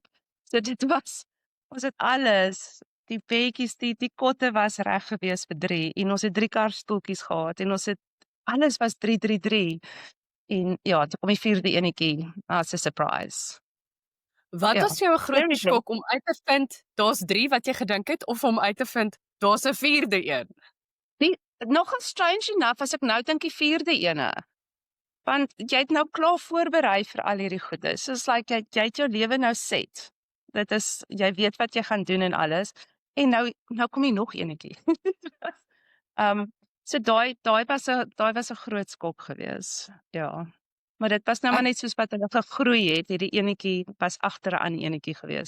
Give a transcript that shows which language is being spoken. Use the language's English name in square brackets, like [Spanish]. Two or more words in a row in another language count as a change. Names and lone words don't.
[Afrikaans] So dit was ons het alles, die bedjies, die kotte was reg gewees vir 3 en ons het 3 karstoeltjies gehad en ons het alles was 3 en ja, toe kom die 4de enetjie as 'n surprise. Wat Ja. was jou 'n groot [English] Very [Afrikaans] skok om uit te vind daar's 3 wat jy gedink het of om uit te vind daar's 'n 4de een? nogal [English] strange enough [Afrikaans] as ek nou dink die 4de ene. Want jy het nou klaar voorberei vir al hierdie goedes. [English] So it's like [Afrikaans] jy het jou lewe nou set. Dit is jy weet wat jy gaan doen en alles. En nou kom jy nog enetjie. So daai was 'n groot skok geweest. Ja. Maar dit was nou maar Ek net soos wat hulle gegroei het. Hierdie enetjie was agteraan die enetjie geweest.